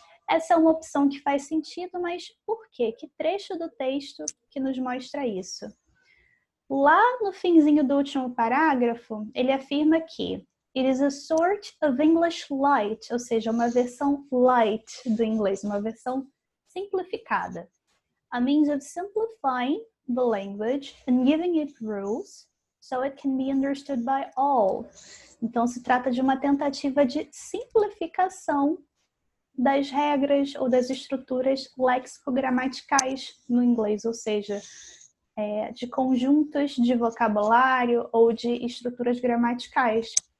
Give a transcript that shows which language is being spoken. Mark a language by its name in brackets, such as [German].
[Portuguese] Essa é uma opção que faz sentido, mas por quê? Que trecho do texto que nos mostra isso? Lá no finzinho do último parágrafo, ele afirma que [English] It is a sort of English light, [Portuguese] ou seja, uma versão light do inglês, uma versão simplificada. [English] A means of simplifying the language and giving it rules so it can be understood by all. [Portuguese] Então, se trata de uma tentativa de simplificação das regras ou das estruturas léxico-gramaticais no inglês, ou seja, de conjuntos de vocabulário ou de estruturas gramaticais.